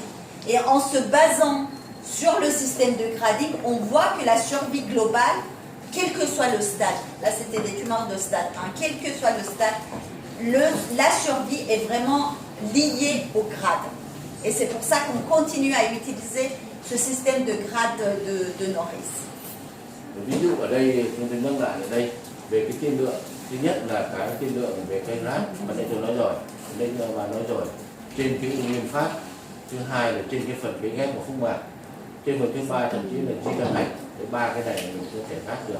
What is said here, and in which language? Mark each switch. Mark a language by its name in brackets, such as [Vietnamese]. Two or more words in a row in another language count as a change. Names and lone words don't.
[French] Et en se basant sur le système de grading, on voit que la survie globale, quel que soit le stade, là c'était des tumeurs de stade 1, quel que soit le stade, la survie est vraiment liée au grade. Et c'est pour ça qu'on continue à utiliser ce système de grade de Norris. [Vietnamese] Ví dụ ở đây chúng tôi nhắc lại ở đây về cái tiên lượng, thứ nhất là cái tiên lượng về cái rát mà nãy tôi nói rồi, nên bà nói rồi, trên cái nguyên phát, thứ hai là trên cái phần cái ghép của phúc mạc, trên phần thứ ba thậm chí là chỉ cần hạch, cái ba cái này mình có thể phát được.